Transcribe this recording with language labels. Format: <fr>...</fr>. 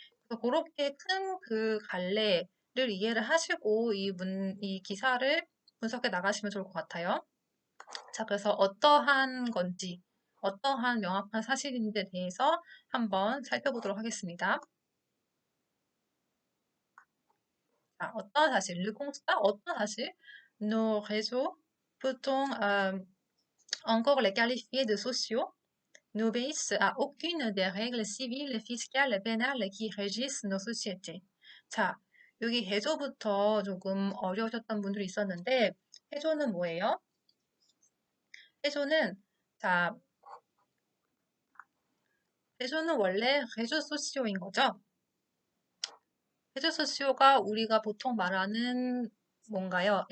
<ko>그래서 그렇게 큰 그 갈래를 이해를 하시고 이 기사를 분석해 나가시면 좋을 것 같아요. 자, 그래서 어떠한 건지, 어떠한 명확한 사실인지에 대해서 한번 살펴보도록 하겠습니다. 자, 어떤 사실,</ko> <fr>le constat,</fr> <ko>어떤 사실,</ko> <fr>nos réseaux, peut-on encore les qualifier de sociaux, n'obéissent à aucune des règles civiles, fiscales et pénales qui régissent nos sociétés.</fr> <ko>자, 여기 해조부터 조금 어려우셨던 분들이 있었는데, 해조는 뭐예요? 해조는, 자, 해조는 원래 해조 소시오인 거죠. 해조 소시오가 우리가 보통 말하는 뭔가요?</ko>